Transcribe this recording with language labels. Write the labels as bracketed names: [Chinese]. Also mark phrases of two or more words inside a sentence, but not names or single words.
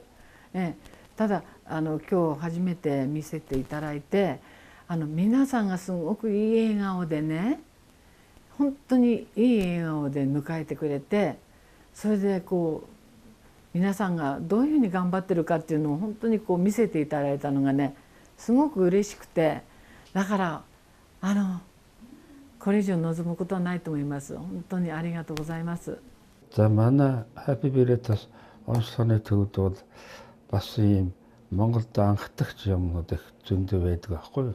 [Japanese] ただ今日初めて見せていただいて、皆さんがすごくいい笑顔でね、本当にいい笑顔で迎えてくれて、それでこう皆さんがどういうふうに頑張ってるかっていうのを本当にこう見せていただいたのがね、すごく嬉しくて、だからこれ以上望むことはないと思います。本当にありがとうございます。 [Mongolian] За манай Happy Veritas онцлогооны төвд бол бас ийм Монголд анхдагч юмнууд их зөндөө байдаг аахгүй юу?